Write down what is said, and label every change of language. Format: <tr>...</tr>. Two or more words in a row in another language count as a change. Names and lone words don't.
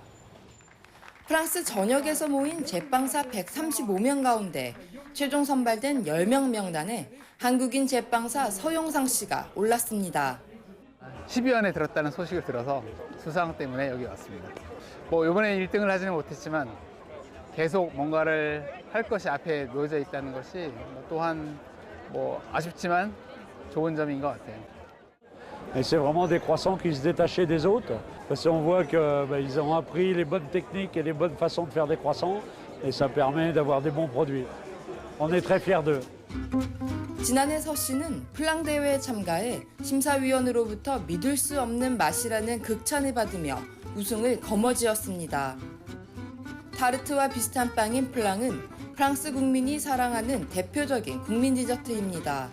<ko>프랑스 전역에서 모인 제빵사 135명 가운데 최종 선발된 10명 명단에 한국인 제빵사 서용상 씨가 올랐습니다. 10위 안에 들었다는 소식을 들어서 수상 때문에 여기 왔습니다. 이번에 1등을 하지는 못했지만 계속 뭔가를 할 것이 앞에 놓여져 있다는 것이 또한 아쉽지만 좋은 점인 것 같아요.</ko> <fr>C'est vraiment des croissants qui se détachaient des autres, parce qu'on voit qu'ils ont appris les bonnes techniques et les bonnes façons de faire des croissants, et ça permet d'avoir des bons produits. On est très fiers d'eux.</fr> <ko>지난해 서 씨는 플랑 대회에 참가해 심사위원으로부터 믿을 수 없는 맛이라는 극찬을 받으며 우승을 거머쥐었습니다. 타르트와 비슷한 빵인 플랑은 프랑스 국민이 사랑하는 대표적인 국민 디저트입니다.</ko>